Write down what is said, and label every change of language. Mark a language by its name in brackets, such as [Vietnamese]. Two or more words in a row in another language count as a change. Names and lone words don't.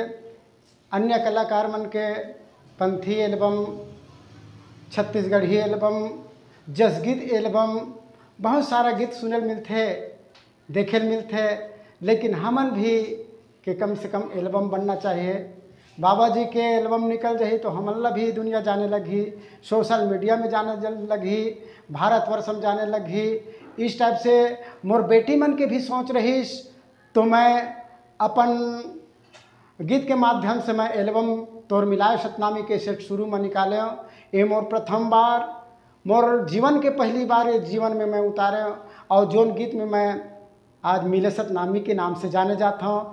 [Chhattisgarhi] अन्य कलाकार मन के पंथी एल्बम, छत्तीसगढ़ी एल्बम, जसगीत एल्बम, बहुत सारा गीत सुनल मिलते देखे मिलते, लेकिन हमन भी के कम से कम एल्बम बनना चाहिए। बाबा जी के एल्बम निकल जाही तो हमन ला भी दुनिया जाने लगी, [English] social media [Chhattisgarhi] में जाने लगी, भारतवर्ष में जाने लगी। इस टाइप से मोर बेटी मन के भी सोच रहीस, तो मैं अपन गीत के माध्यम से मैं एल्बम तोर मिलाए सतनामी के सेट शुरू में निकाले। ये मोर प्रथम बार, मोर जीवन के पहली बार ये जीवन में मैं उतारे और जोन गीत में मैं आज मिले सतनामी के नाम से जाने जाता हूँ।